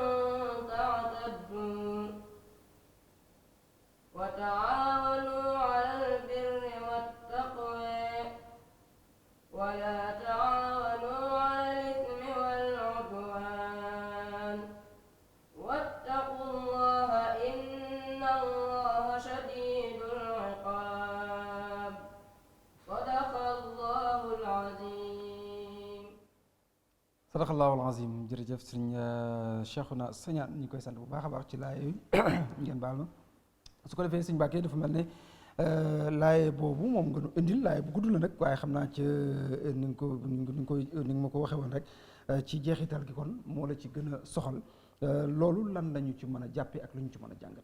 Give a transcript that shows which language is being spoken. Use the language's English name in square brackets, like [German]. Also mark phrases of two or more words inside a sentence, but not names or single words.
[Arabic] تعتدوا وتعاونوا على البر والتقوى ولا تعاونوا على الإثم والعدوان واتقوا الله إن الله شديد العقاب صدق الله العظيم. صدق الله العظيم. [Wolof] jërëjëf sëriñ Cheikhouna Sagnane ñu koy sant bu baax a baax ci laay yooyu ngeen baal ma su ko defee sëñ Mbàkke dafa mel ne laaye boobu moom nga nu indil laaye bu gudd la nag waaye xam naa ci ni nga ma ko waxee woon rek ci jeexital gi kon moo la ci gën a soxal loolu lan lañu ci mën a jàppe ak lu ñu ci mën a jàngate.